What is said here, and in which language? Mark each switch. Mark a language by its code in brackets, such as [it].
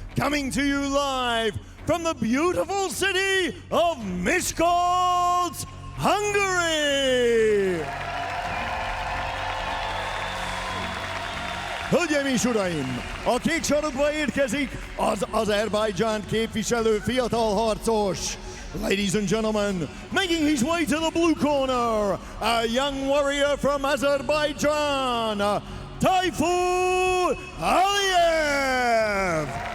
[en] Coming to you live from the beautiful city of Miskolc, Hungary! [hu] Hölgyeim és uraim, a kék sarokba érkezik az Azerbajdzsánt képviselő fiatal harcos. [en] Ladies and gentlemen, making his way to the blue corner, a young warrior from Azerbaijan, Tayfur Aliyev.